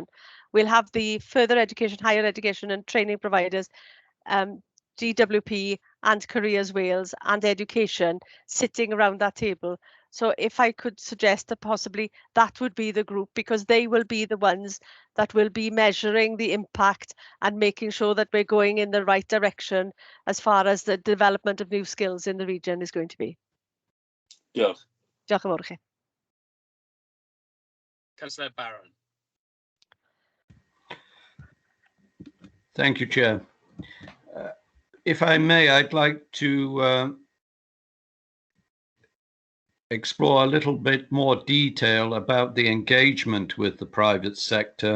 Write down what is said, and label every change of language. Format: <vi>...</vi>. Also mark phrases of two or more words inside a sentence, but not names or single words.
<en>We'll have the further education, higher education and training providers, DWP and Careers Wales and education sitting around that table. So if I could suggest that possibly that would be the group, because they will be the ones that will be measuring the impact and making sure that we're going in the right direction as far as the development of new skills in the region is going to be.</en> <cy>Diolch. Diolch yn fawr i chi.</cy> <en>Councillor Barron. Thank you, Chair. If I may, I'd like to explore a little bit more detail about the engagement with the private sector.</en>